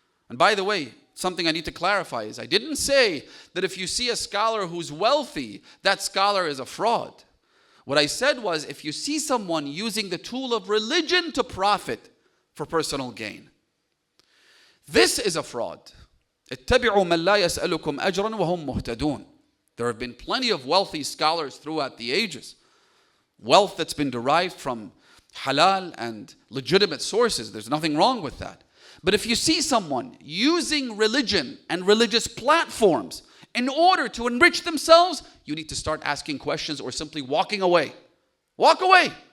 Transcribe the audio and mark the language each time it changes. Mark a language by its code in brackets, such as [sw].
[en] And by the way, something I need to clarify is I didn't say that if you see a scholar who's wealthy, that scholar is a fraud. What I said was if you see someone using the tool of religion to profit for personal gain, this is a fraud. [ar] اتبعوا من لا يسألكم أجرا وهم مهتدون. [en] There have been plenty of wealthy scholars throughout the ages. Wealth that's been derived from halal and legitimate sources. There's nothing wrong with that. But if you see someone using religion and religious platforms in order to enrich themselves, you need to start asking questions or simply walking away. Walk away.